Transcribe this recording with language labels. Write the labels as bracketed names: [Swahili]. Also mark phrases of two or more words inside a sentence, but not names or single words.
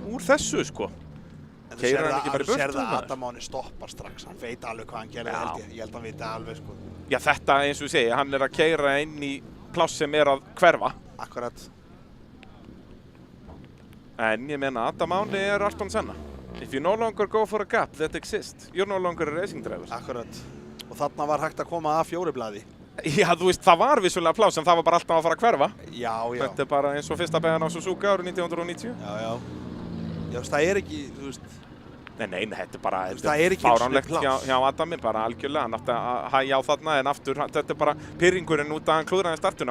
[Icelandic] Úr þessu, sko. En Keyrir hann ekki bara í burtu, sérðu að maður? Adam Máni stoppar strax, hann veit alveg hvað hann gerði, held ég. Ég held að hann veit alveg, sko. Já, þetta, eins og ég segi, hann að keyra inn í pláss sem að hverfa. Akkurat. En ég meina, Adam Máni Ayrton Senna. [English] If you no longer go for a gap that exists, you're no longer a racing driver. [Icelandic] Akkurat. Og þarna var hægt að koma að fjóriblaði. Já, þú veist, það var vissulega pláss en það var bara alltaf að fara að hverfa. Já. Þetta bara eins og fyrsta beygjan á Suzuka árið 1990. Já, það er ekki, þú veist. Nei, þetta er bara það er ekki fáránlegt hjá Adami, bara algjörlega. Hann átti að hægja á þarna en aftur, þetta er bara pirringurinn út að hann klúðraði startuna.